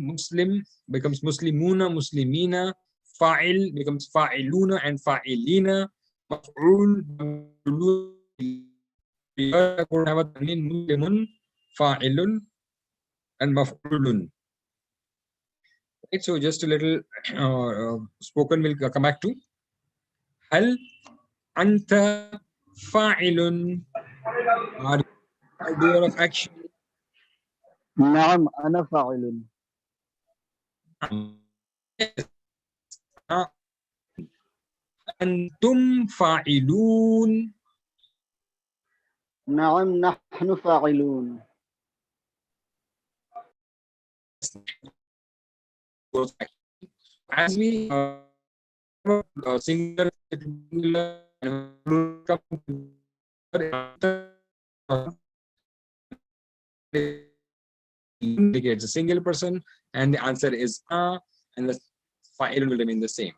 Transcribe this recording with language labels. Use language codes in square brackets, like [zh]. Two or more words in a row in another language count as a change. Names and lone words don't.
[en] Muslim becomes Muslimuna, Muslimina. Fa'il becomes Fa'iluna and Fa'ilina. [ar] مفعول مسلمون فاعل, [en] and Maf'ulun. Right, so just a little spoken will come back to. [ar] هل أنت فاعل, [en] are you a doer of action? [ar] نعم أنا فاعل. أنتم فاعلون. نعم نحن فاعلون. [en] As we singular indicates a single person, and the answer is and the fa'il will remain the same.